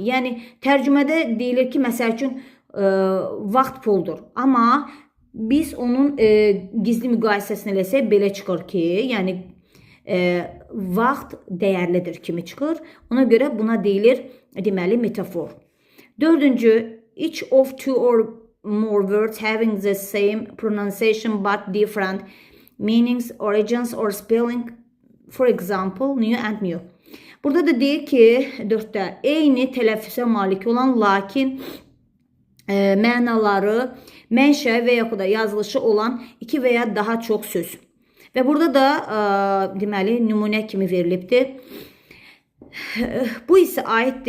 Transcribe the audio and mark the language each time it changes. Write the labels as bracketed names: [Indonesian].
[Azerbaijani] Yəni, tərcümədə deyilir ki, məsəl üçün, vaxt puldur. Amma biz onun gizli müqayisəsini eləsək, belə çıxır ki, yəni, vaxt dəyərlidir kimi çıxır. Ona görə buna deyilir, deməli, metafor. Dördüncü, [English] each of two or more words having the same pronunciation but different meanings, origins or spelling, for example, new and new. [Azerbaijani] Burada da deyir ki, dörddə, eyni tələffüsə malik olan, lakin mənaları, mənşə və yaxud da yazılışı olan iki və ya daha çox söz. Və burada da deməli nümunə kimi verilibdir. Bu isə aiddir